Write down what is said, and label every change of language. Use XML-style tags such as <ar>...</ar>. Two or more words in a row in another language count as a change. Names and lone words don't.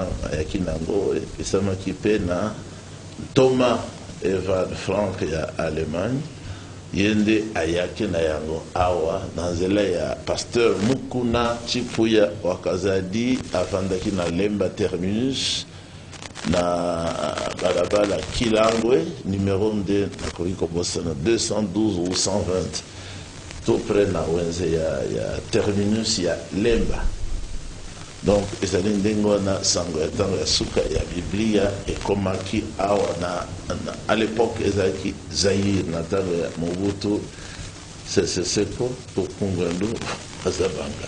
<ln>ayaki nango epesamaki mpe na Thomas Evald Frank ya Allemagne, ye nde ayaki na yango awa na nzela ya Pasteur Mukuna Chipuya Wakazadi avandaki na Lemba Terminus na balabala Kilangwe numéro 2 nakoki kobosana 212 ou 120</ln> <fr>tout près</fr> <ln>na wenze ya terminus ya Lemba. Donc ezali ndenge wana sango ya ntango ya suka ya Biblia ekomaki awa</ln> <fr>à l'époque</fr> <ln>ezalaki Zaïre na ntango ya Mobutu Sese Seko Ngwendu Kazabanga.</ln>